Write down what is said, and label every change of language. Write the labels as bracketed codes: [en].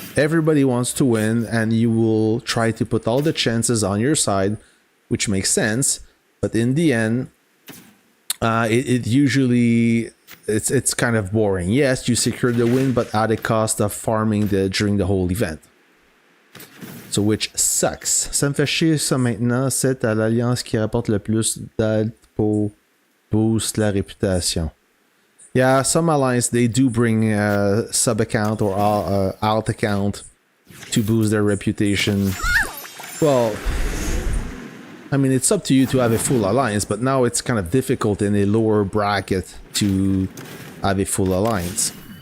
[en] Everybody wants to win, and you will try to put all the chances on your side, which makes sense. But in the end, it usually it's kind of boring. Yes, you secure the win, but at the cost of farming during the whole event. So which sucks. [fr] Ça me fait chier ça maintenant. C'est à l'alliance qui rapporte le plus d'alt pour boost la réputation. [en] Yeah, some alliance, they do bring sub account or alt account to boost their reputation. Well, I mean, it's up to you to have a full alliance, but now it's kind of difficult in a lower bracket to have a full alliance.